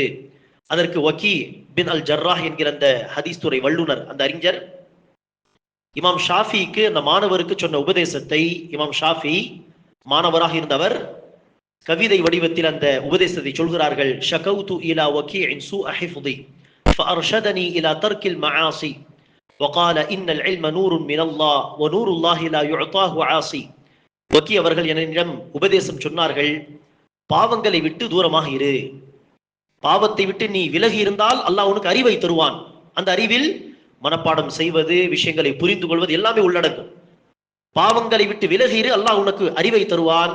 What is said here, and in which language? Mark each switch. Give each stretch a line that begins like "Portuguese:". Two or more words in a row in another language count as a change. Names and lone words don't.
Tamil: அதற்கு வக்கீ பின் அல் ஜர்ராஹ் என்கிற அந்த ஹதீஸ் துறை வல்லுனர், அந்த அறிஞர் இமாம் ஷாஃபிக்கு, அந்த மாணவருக்கு சொன்ன உபதேசத்தை, இமாம் ஷாஃபி மாணவராக இருந்தவர், கவிதை வடிவத்தில் அந்த உபதேசத்தை சொல்கிறார்கள்.
Arabic: شكوت إلى وكيع سوء حفظي فأرشدني إلى ترك المعاصي وقال ان العلم نور من الله ونور الله لا يعطاه عاصي.
Tamil: வக்கீ அவர்கள் என்னிடம் உபதேசம் சொன்னார்கள், பாவங்களை விட்டு தூரமாக இரு, பாவத்தை விட்டு நீ விலகி இருந்தால் அல்லாஹ் உனக்கு அறிவை தருவான். அந்த அறிவில் மனப்பாடம் செய்வது, விஷயங்களை புரிந்து கொள்வது எல்லாமே உள்ளடங்கும். பாவங்களை விட்டு விலகி இரு, அல்லாஹ் உனக்கு அறிவை தருவான்.